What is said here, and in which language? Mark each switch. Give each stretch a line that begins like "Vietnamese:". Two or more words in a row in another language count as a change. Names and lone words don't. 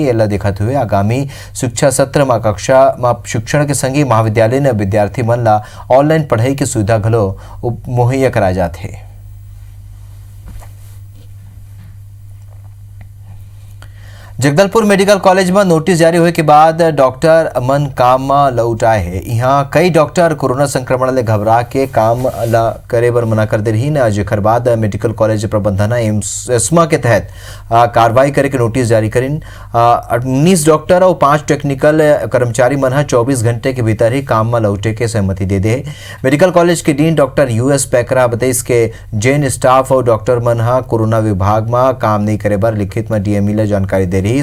Chhattisgarhi: एला देखते हुए आगामी शिक्षा सत्र में कक्षा में शिक्षण के संगी महाविद्यालय ने विद्यार्थी मन ला ऑनलाइन पढ़ाई की सुविधा घलो मुहैया कराए जाते हैं। जगदलपुर मेडिकल कॉलेज में नोटिस जारी होए के बाद डॉक्टर अमन काम में लौट आए हैं। यहाँ कई डॉक्टर कोरोना संक्रमण ले घबरा के काम ला करे बर मना कर दे रही न, जेकर बाद मेडिकल कॉलेज प्रबंधन एस्मा के तहत कार्रवाई करे के नोटिस जारी करिन। 19 डॉक्टर और 5 टेक्निकल कर्मचारी मन 24 घंटे के भीतर ही काम में लौटे के सहमति दे दे। मेडिकल कॉलेज के डीन डॉक्टर US पैकरा बताइस के जैन स्टाफ और डॉक्टर मन कोरोना विभाग में काम नहीं करे बर लिखित में DME ले जानकारी दे रही।